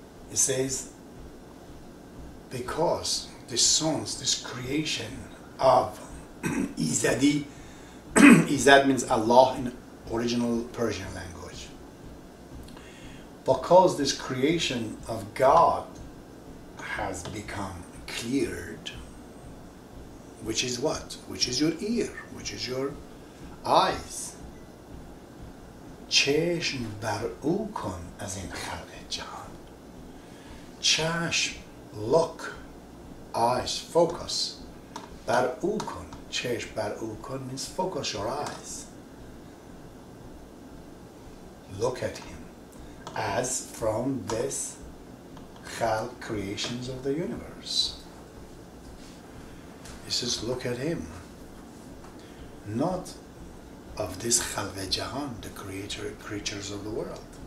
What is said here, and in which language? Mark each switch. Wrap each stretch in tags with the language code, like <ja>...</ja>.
<en>It says, because this sons, this creation of Izadi, Izad means Allah in original Persian language. Because this creation of God has become cleared, which is what? Which is your ear, which is your eyes.</en> <fa>چشم بر او کن از این خلق جهان.</fa> <en>چشم, look, eyes, focus.</en> <fa>بر او کن, چشم بر او کن</fa> <en>means focus your eyes. Look at him as from this khalq, creations of the universe. He says, look at him, not of this</en> <fa>khalq jahan,</fa> <en>the creatures of the world.</en>